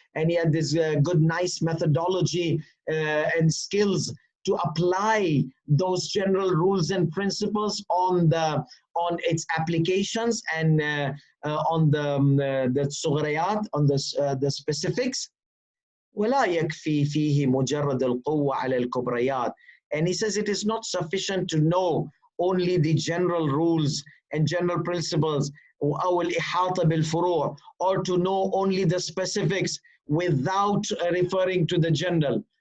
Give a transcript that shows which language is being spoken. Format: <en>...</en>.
<en>And he had this good, nice methodology and skills to apply those general rules and principles on its applications and on the صغريات, on the specifics.</en> <ar>ولا يكفي فيه مجرد القوة على الكبريات.</ar> <en>And he says it is not sufficient to know only the general rules and general principles</en> <ar>أو الإحاطة بالفروع,</ar> <en>or to know only the specifics without referring to the general.</en>